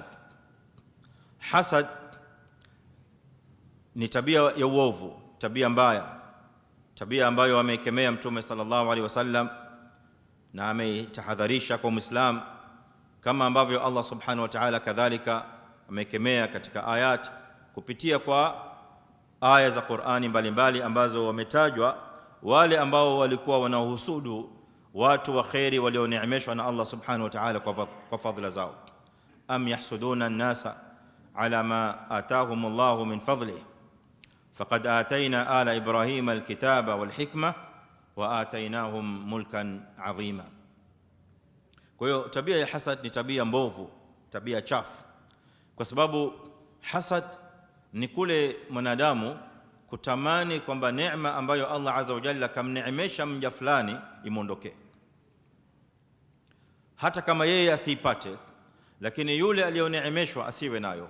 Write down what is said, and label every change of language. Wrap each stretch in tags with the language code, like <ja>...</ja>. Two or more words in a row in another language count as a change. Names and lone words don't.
<sw>Hasad ni tabia ya uovu, tabia mbaya, tabia ambayo ameikemea Mtume</sw> <ar>صلى الله عليه وسلم</ar> <sw>na ametahadharisha kwa Muislam, kama ambavyo Allah</sw> <ar>سبحانه وتعالى</ar> <sw>kadhalika ameikemea katika ayat kupitia kwa aya za Qur'ani mbalimbali ambazo wametajwa wale ambao walikuwa wanahusudu watu wa khairi walioneemeshwa na Allah</sw> <ar>سبحانه وتعالى</ar> <sw>kwa fadhila zao.</sw> <ar>أم يحسدون الناس على ما آتاهم الله من فضله فقد آتينا على إبراهيم الكتاب والحكمة وآتيناهم ملكا عظيما.</ar> <sw>Kwa hiyo tabia ya hasad ni tabia mbovu, tabia chafu. kwa sababu hasad ni kule mwanadamu kutamani kwamba neema ambayo Allah</sw> <ar>عز وجل</ar> <sw>kamneemesha mja fulani imuondokee, hata kama yeye asiipate, lakini yule aliyoneemeshwa asiwe nayo.</sw>